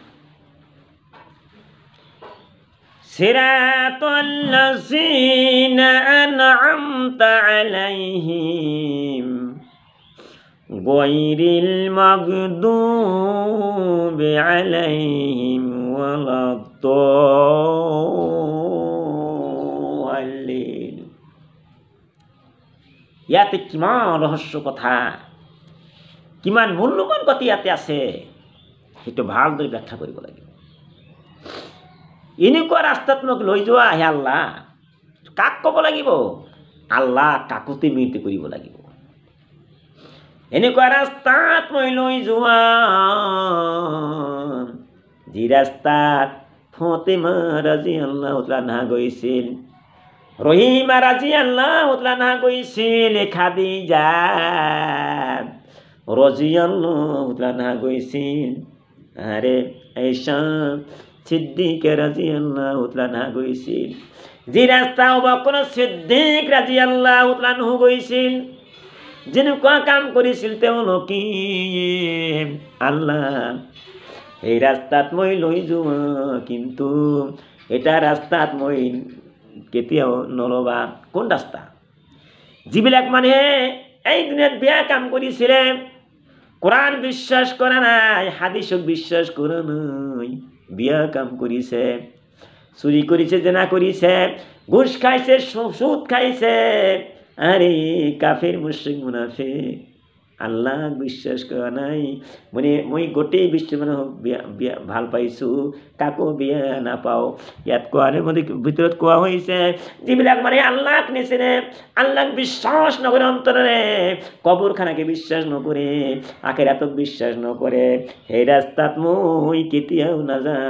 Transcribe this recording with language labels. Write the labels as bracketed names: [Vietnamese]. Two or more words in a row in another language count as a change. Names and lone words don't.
[Arabic] صراط الذين أنعمت عليهم غير المغضوب عليهم ولا الضالين. [Assamese] ইয়াতে কিমান রহস্য কথা, কিমান মূল্যবান কথা ইয়াতে আছে, সেইটো ভালদৰে ব্যাখ্যা কৰিব লাগিব। এনেকুৱা ৰাস্তাত মোক লৈ যোৱা হে আল্লাহ, কাক ক'ব লাগিব? আল্লাহ কাকুতি মিনতি কৰিব লাগিব। এনেকুৱা ৰাস্তাত মই লৈ যোৱা, যি ৰাস্তাত ফাতিমা [Arabic] رضي الله عنها [Assamese] গৈছিল, রহিমা [Arabic] رضي الله عنها [Assamese] গৈছিল, খাদিজা [Arabic] رضي الله عنها গৈছিল, [Assamese] আরে আয়েশা সিদ্দিকা [Arabic] رضي الله عنها [Assamese] গৈছিল, যে রাস্তা আবু বকর সিদ্দিক [Arabic] رضي الله عنه [Assamese] গৈছিল, যেনেকুৱা কাম কৰিছিল তেওঁলোকে, আল্লাহ এই ৰাস্তাত মই লৈ যোৱা, কিন্তু এটা ৰাস্তাত মই কেতিয়াও নলবা। কোন ৰাস্তা? যিবিলাক মানুহে এই দুনিয়াত বেয়া কাম কৰিছিলে, কোরআন বিশ্বাস করে নাই, হাদিসক বিশ্বাস করে নাই, বিয়া কাম করিছে, চুরি করিছে, জেনা করিছে, ঘুষ খাইছে, সুদ খাইছে, আরে কাফের মুশরিক মুনাফিক, আল্লাহ বিশ্বাস কৰা নাই, মানে মই গোটেই বিশ্ব মানুহক বিয়া ভাল পাইছোঁ, কাকো বিয়া নাপাওঁ। ইয়াত কোৱাৰ ভিতৰত কোৱা হৈছে, যিবিলাক মানে আল্লাহক নিচিনে, আল্লাহক বিশ্বাস নকৰে অন্তৰেৰে, কবৰখানাকে বিশ্বাস নকৰে, আখিৰাতক বিশ্বাস নকৰে, সেই ৰাস্তাত মই কেতিয়াও নাযাম।